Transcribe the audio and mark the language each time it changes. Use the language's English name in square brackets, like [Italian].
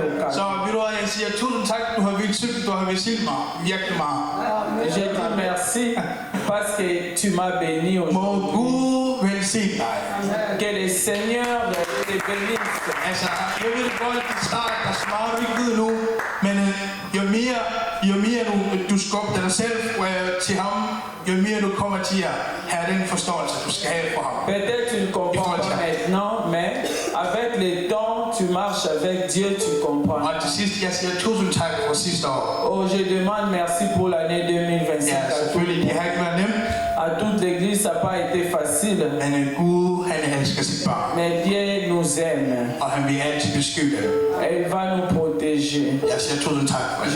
[Danish] Så vil du jeg siger tusind tak, du har velsignet mig virkelig meget. [French] Je dis merci parce que tu m'as béni aujourd'hui. [Danish] Må Gud velsigne dig. [French] Que le Seigneur te bénisse. [Danish] Altså, jeg ved godt, at det starter der så meget vigtigt nu, men jo mere du skubber dig selv til ham, jo mere du kommer til at have den forståelse, du skal have for ham. [French] Peut-être tu ne comprends pas maintenant, mais avec le temps, tu marches avec Dieu, tu comprends. [Danish] Og til sidst, jeg siger tusind tak for sidste år. [French] Oh, je demande merci pour l'année 2025. [Danish] Ja, selvfølgelig, det har ikke været nemt. [French] À toute l'église, ça n'a pas été facile. [Danish] Men Gud, han elsker sit barn. [French] Mais Dieu nous aime. [Danish] Og han vil altid beskytte. [French] Elle va nous protéger. [Danish] Jeg siger tusind tak for det.